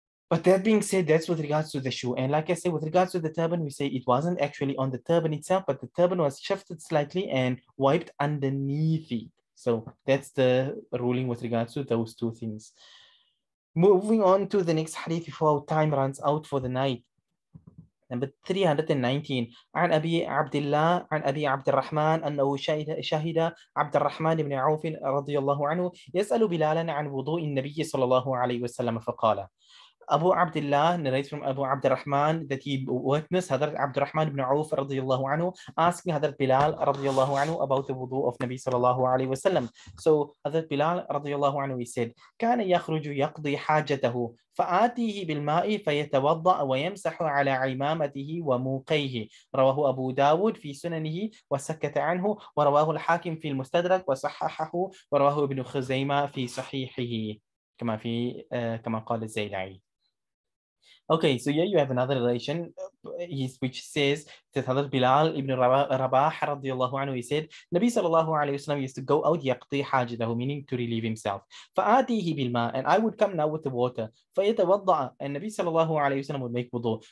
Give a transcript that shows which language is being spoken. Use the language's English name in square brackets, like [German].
[English] But that being said, that's with regards to the shoe. And like I said, with regards to the turban, we say it wasn't actually on the turban itself, but the turban was shifted slightly and wiped underneath it. So that's the ruling with regards to those two things. Moving on to the next hadith before our time runs out for the night. Number 319 [Arabic] عن أبي عبد الله عن أبي عبد الرحمن أنه شهد عبد الرحمن بن عوف رضي الله عنه يسأل بلالا عن وضوء النبي صلى الله عليه وسلم فقال. Abu Abdullah narrates from Abu Abdurrahman that he witnessed Hadrat Abdurrahman ibn Auf radiyallahu anhu asking Hadrat Bilal radiyallahu anhu about the wudu of Nabi sallallahu alayhi wa sallam. [English] So Hadrat Bilal radiyallahu anhu, he said, [Arabic] كان يخرج يقضي حاجته فآتيه بالماء فيتوضأ ويمسح على عمامته وموقيه. رواه أبو داود في سننه وسكت عنه، ورواه الحاكم في المستدرك وصححه، ورواه ابن خزيمة في صحيحه كما قال الزيلعي. [English] Okay, so here you have another relation which says that Hadrat Bilal ibn Rabah radiyallahu anhu, he said, Nabi sallallahu alayhi wasallam used to go out yaqdi hajatahu, meaning to relieve himself. [Arabic] فآتيه بالماء, [English] and I would come now with the water. [Arabic] فيتوضأ, [English] and Nabi sallallahu alayhi wasallam would make wudu.